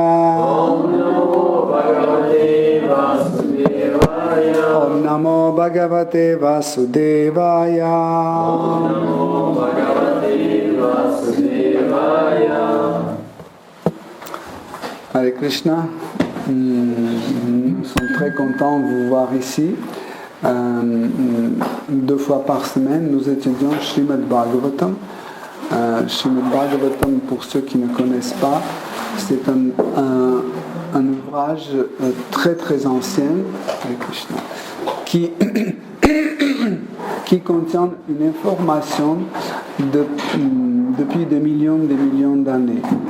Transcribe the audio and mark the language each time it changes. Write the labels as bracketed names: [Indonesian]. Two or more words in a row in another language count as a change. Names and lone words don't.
[Sanskrit] ॐ नमो भगवते वासुदेवाय. ॐ नमो भगवते वासुदेवाय. ॐ नमो भगवते वासुदेवाय. हरे कृष्ण. [French] Nous sommes très contents de vous voir ici. 2 fois par semaine, nous étudions Srimad Bhagavatam. Srimad Bhagavatam, pour ceux qui ne connaissent pas, c'est un ouvrage très très ancien, [Sanskrit] हरे कृष्ण, [French] qui contient une information depuis des millions d'années.